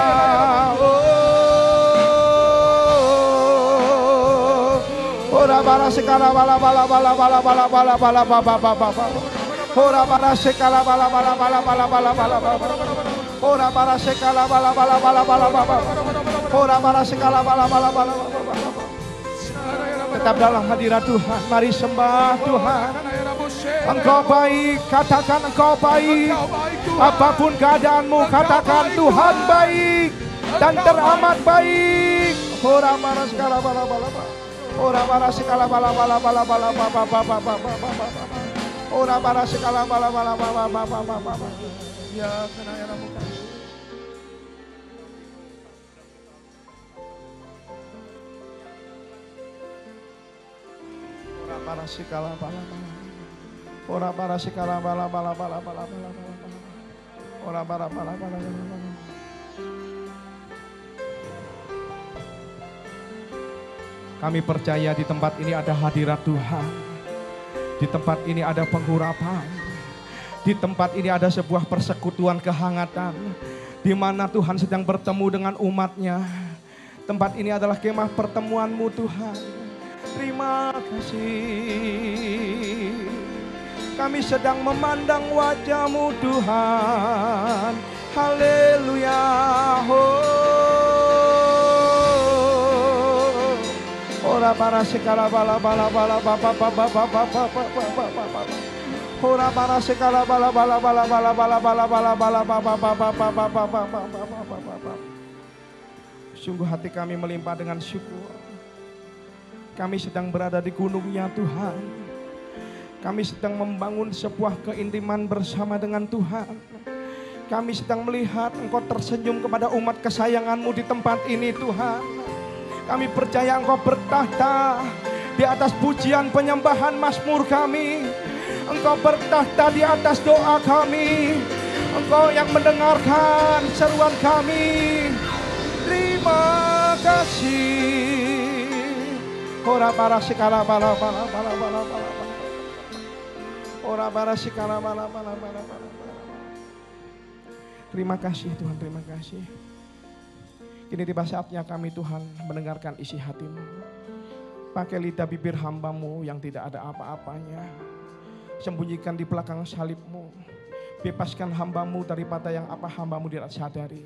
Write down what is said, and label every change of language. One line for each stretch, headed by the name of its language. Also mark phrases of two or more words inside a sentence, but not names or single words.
Indonesian: Ora bara sekala bala bala bala bala bala bala bala bala bala. Ora bara sekala bala bala bala bala bala bala bala. Ora bara sekala bala bala bala bala bala. Ora bara sekala bala bala bala bala. Tetap dalam hadirat Tuhan, mari sembah Tuhan. Engkau baik, katakan Engkau baik. Apapun keadaanmu, katakan Tuhan baik dan teramat baik. Ora bara sekala bala bala bala. Ora bara sekala bala bala bala bala bala bala bala. Ora bara sekala bala bala bala bala bala. Ya kena ya ramu. Ora bara sekala bala bala. Ora bara sekala bala bala bala bala bala. Ora bara bala bala bala. Kami percaya di tempat ini ada hadirat Tuhan. Di tempat ini ada penghurapan. Di tempat ini ada sebuah persekutuan kehangatan. Di mana Tuhan sedang bertemu dengan umatnya. Tempat ini adalah kemah pertemuan-Mu Tuhan. Terima kasih. Kami sedang memandang wajah-Mu Tuhan. Haleluya. Ora para sekala bala bala bala bapa bapa bapa bapa bapa. Ora para sekala bala bala bala bala bala bala bala bala bapa bapa bapa bapa bapa. Sungguh hati kami melimpah dengan syukur. Kami sedang berada di gunung-Nya Tuhan. Kami sedang membangun sebuah keintiman bersama dengan Tuhan. Kami sedang melihat Engkau tersenyum kepada umat kesayangan-Mu di tempat ini Tuhan. Kami percaya Engkau bertahta di atas pujian penyembahan mazmur kami. Engkau bertahta di atas doa kami. Engkau yang mendengarkan seruan kami. Terima kasih. Ora para sekala bala bala bala bala bala. Ora para sekala bala bala bala bala. Terima kasih Tuhan, terima kasih. Kini tiba saatnya kami Tuhan mendengarkan isi hati-Mu. Pakai lidah bibir hamba-Mu yang tidak ada apa-apanya. Sembunyikan di belakang salib-Mu. Bebaskan hamba-Mu daripada yang apa hamba-Mu tidak sadari.